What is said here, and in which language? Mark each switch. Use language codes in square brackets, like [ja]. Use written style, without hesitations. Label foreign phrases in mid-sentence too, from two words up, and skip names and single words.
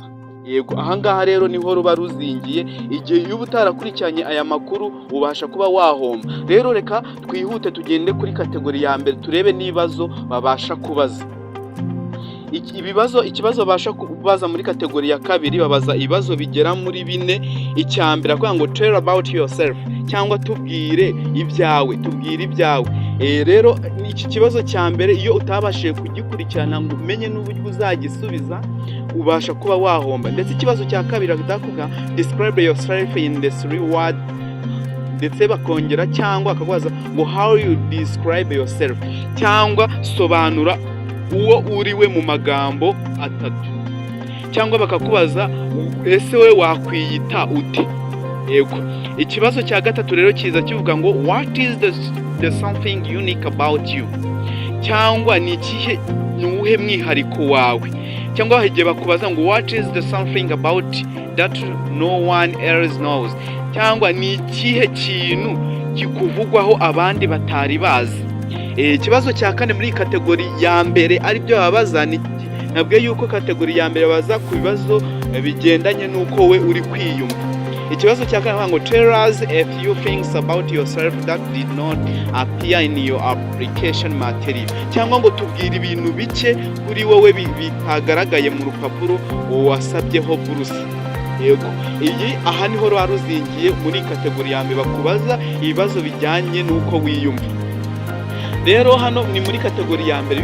[rw] Yego, ahangaha rero niho ruba ruzingiye. Igihe iyo utarakurikiranye aya makuru ubasha kuba wahomba. Rero reka twihute tugende kuri kategori ya mbere turebe n'ibibazo babasha kubaza. Ikibazo babasha kubaza muri kategori ya kabiri babaza ibibazo bigera muri 4. Icyambere avuga ngo [en] tell about yourself [rw] cyangwa tubwire ibyawe. Rero iki kibazo cya mbere iyo utabashije kugikurikirana ngo umenye n'uburyo uzagisubiza ubasha kuba wahomba. Ndetse ikibazo cya kabiri bakavuga [en] describe yourself in the 3 words. [rw] Ndetse bakongera cyangwa akabaza ngo [en] how you describe yourself [rw] cyangwa sobanura uwo uriwe mu magambo 3. Cyangwa bakakubaza ese we wakwiyita ute. Yego, ikibazo cya gatatu rero kiza kivuga ngo [en] what is the something unique about you, [rw] cyangwa ni ikihe nuhe mwihariko wawe. Cyangwa igihe bakubaza ngo [en] what is the something about that no one else knows, [rw] cyangwa ni ikihe kintu kikuvugwaho abandi batari bazi. Ikibazo cya kane muri kategori ya mbere ari byo babaza nabwiye yuko kategori ya mbere baza ku bibazo bigendanye n'uko we uri kwiyumva. Ikibazo cya kane ngo [en] tell us a few things about yourself that did not appear in your application material, [rw] cyangwa ngo tubwire ibintu bike kuri wowe bitagaragaye mu rupapuro wasabyeho buruse. Yego, iyi aha niho ruzingiye muri kategori ya mbere bakubaza ibibazo bijyanye n'uko wiyumva. Rero hano ni muri kategori ya mbere.